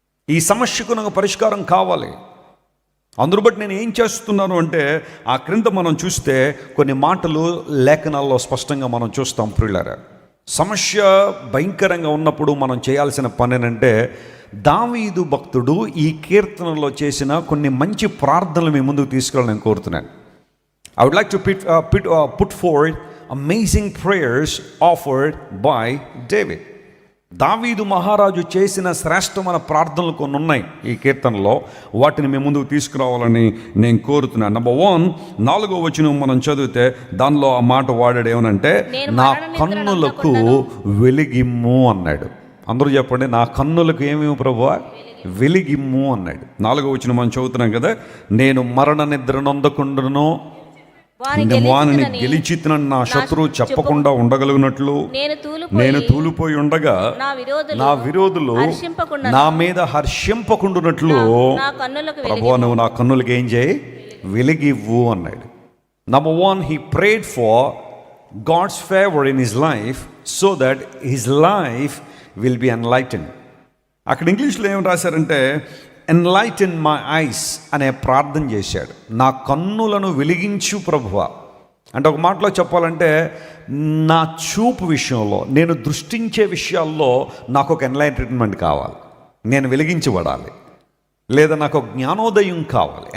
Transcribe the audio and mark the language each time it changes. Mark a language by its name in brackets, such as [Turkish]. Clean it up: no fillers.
[Telugu] ఈ సమస్యకు నాకు పరిష్కారం కావాలి. అందును బట్టి నేను ఏం చేస్తున్నాను అంటే, ఆ క్రింద మనం చూస్తే కొన్ని మాటలు లేఖనాల్లో స్పష్టంగా మనం చూస్తాం. ప్రియులారా, సమస్య భయంకరంగా ఉన్నప్పుడు మనం చేయాల్సిన పని ఏంటంటే, దావీదు భక్తుడు ఈ కీర్తనలో చేసిన కొన్ని మంచి ప్రార్థనలు మీ ముందుకు తీసుకెళ్ళాలని నేను కోరుతున్నాను. [English] I would like to put forward amazing prayers offered by David. [Telugu] దావీదు మహారాజు చేసిన శ్రేష్టమైన ప్రార్థనలు కొన్ని ఉన్నాయి ఈ కీర్తనలో, వాటిని మేము ముందుకు తీసుకురావాలని నేను కోరుతున్నాను. నంబర్ 1, 4వ వచనం మనం చదివితే దానిలో ఆ మాట వాడాడు ఏమనంటే, నా కన్నులకు వెలిగిమ్ము అన్నాడు. అందరూ చెప్పండి, నా కన్నులకు ఏమేమి ప్రభువా? వెలిగిమ్ము అన్నాడు. 4వ వచనం మనం చదువుతున్నాం కదా, నేను మరణ నిద్ర నొందకుండాను వానిని గెలిచితనని నా శత్రువు చెప్పకుండా ఉండగలిగినట్లు నేను తూలిపోయి ఉండగా నా విరోధులు నా మీద హర్షింపకుండునట్లు ప్రభువా నువ్వు నా కన్నులకి ఏం చేయి? వెలిగివ్వు అన్నాడు. [English] Number 1, he prayed for God's favor in his life so that his life will be enlightened. [Telugu] అక్కడ ఇంగ్లీష్లో ఏం రాశారంటే, [English] enlighten my eyes [Telugu] అనే ప్రార్థన చేశాడు. నా కన్నులను వెలిగించు ప్రభువా. అంటే ఒక మాటలో చెప్పాలంటే, నా చూపు విషయంలో, నేను దృష్టించే విషయాల్లో నాకు ఒక ఎన్లైటన్మెంట్ కావాలి, నేను వెలిగించబడాలి, లేదా నాకు ఒక జ్ఞానోదయం కావాలి.